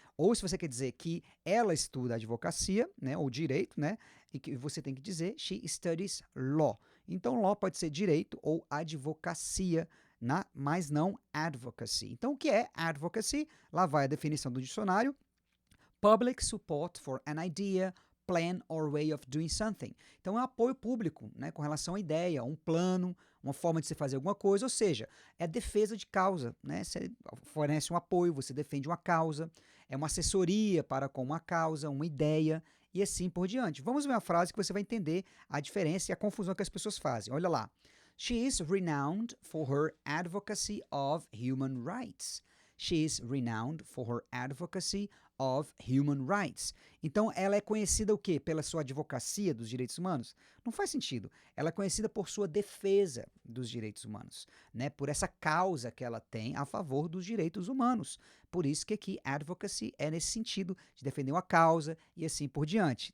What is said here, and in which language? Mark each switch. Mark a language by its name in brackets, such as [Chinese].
[Portuguese] Ou se você quer dizer que ela estuda advocacia, né, ou direito, né, e que você tem que dizer [English] she studies law. [Portuguese] Então, law pode ser direito ou advocacia, mas não advocacy. Então, o que é advocacy? Lá vai a definição do dicionário. [English] Public support for an idea, plan or way of doing something. [Portuguese] Então, é apoio público, né, com relação à ideia, um plano, uma forma de se fazer alguma coisa, ou seja, é defesa de causa, né? Você fornece um apoio, você defende uma causa, é uma assessoria para com uma causa, uma ideia e assim por diante. Vamos ver uma frase que você vai entender a diferença e a confusão que as pessoas fazem. Olha lá. [English] She is renowned for her advocacy of human rights. She is renowned for her advocacy of Human Rights. [Portuguese] Então, ela é conhecida o quê? Pela sua advocacia dos direitos humanos? Não faz sentido. Ela é conhecida por sua defesa dos direitos humanos, né? Por essa causa que ela tem a favor dos direitos humanos. Por isso que aqui advocacy é nesse sentido de defender uma causa e assim por diante.